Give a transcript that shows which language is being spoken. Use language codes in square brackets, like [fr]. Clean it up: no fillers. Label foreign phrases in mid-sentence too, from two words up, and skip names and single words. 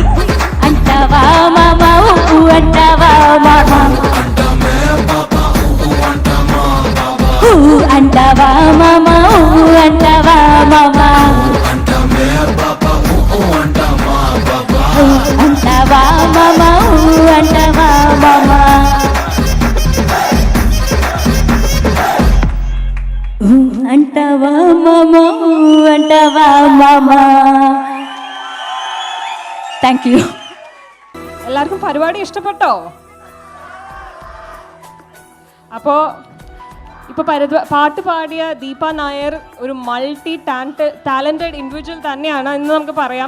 [te] అంటావా మామ ఊ అంటావా మామ, అంటావా మామ ఊ అంటావా మామ, అంటావా మామ ఊ అంటావా మామ. అంటావా మామ ఊ అంటావా మామ. [en] thank you. [ml] എല്ലാവർക്കും പരിപാടി ഇഷ്ടപ്പെട്ടോ? അപ്പോൾ ഇപ്പോൾ പാട്ട് പാടിയ ദീപ നായർ ഒരു [en] multi talented individual [ml] തന്നെയാണ് എന്ന് നമുക്ക് പറയാം.